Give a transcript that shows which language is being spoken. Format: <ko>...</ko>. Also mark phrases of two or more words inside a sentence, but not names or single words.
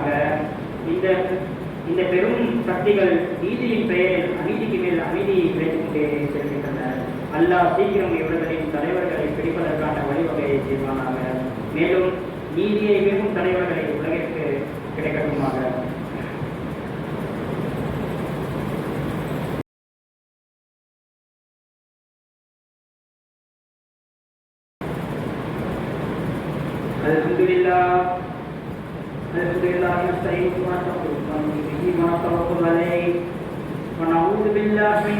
<ta>இந்த பெரும் சக்திகள் நீதியின் பெயரில் அநீதிக்கு மேல் அநீதியை விளைத்துக் கொண்டே செல்கின்றன. அல்லாஹ் சீக்கிரம் இவர்களின் தலைவர்களை பிடிப்பதற்கான வழிவகையை செய்வானாக. மேலும் நீதியை விரும்பும் தலைவர்களை உலகிற்கு கிடைக்கட்டுமாக.</ta> <ar>الحمد لله نستعين ونستعين عليه ونعوذ بالله من</ar>